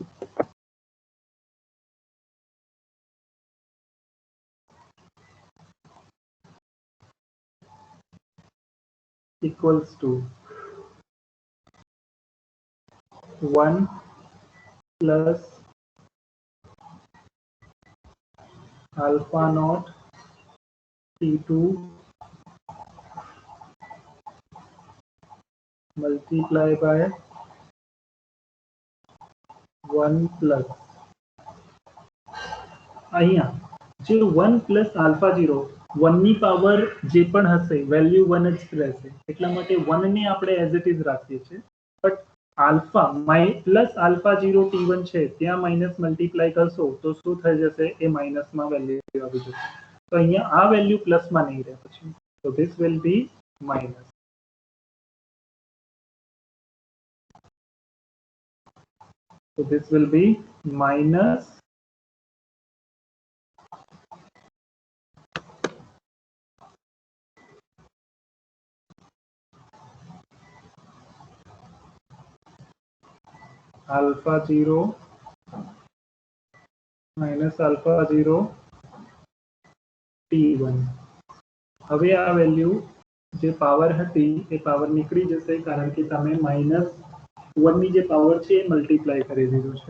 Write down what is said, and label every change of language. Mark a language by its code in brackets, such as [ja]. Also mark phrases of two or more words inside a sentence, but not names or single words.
[en] equals to 1 plus alpha naught T2 multiply by 1 plus [gu] અહીંયા જે 1 [en] plus alpha [gu] 0 1 ની પાવર જે પણ હશે વેલ્યુ 1 જ રહેશે, એટલા માટે 1 ને આપણે [en] as it is [gu] રાખીએ છીએ, બટ [en] alpha plus alpha 0 T1 [gu] છે ત્યાં [en] minus multiply [gu] કરશો તો શું થઈ જશે, એ માઇનસમાં વેલ્યુ આવી જશે, તો અહીંયા આ વેલ્યુ પ્લસમાં નહીં રહે પછી, તો [en] this will be minus. So this will be minus alpha 0 minus alpha 0 T1. [gu] હવે આ વેલ્યુ જે પાવર હતી એ પાવર નીકળી જશે કારણ કે તમે -1 ની જે પાવર છે એ મલ્ટીપ્લાય કરી દીધું છે.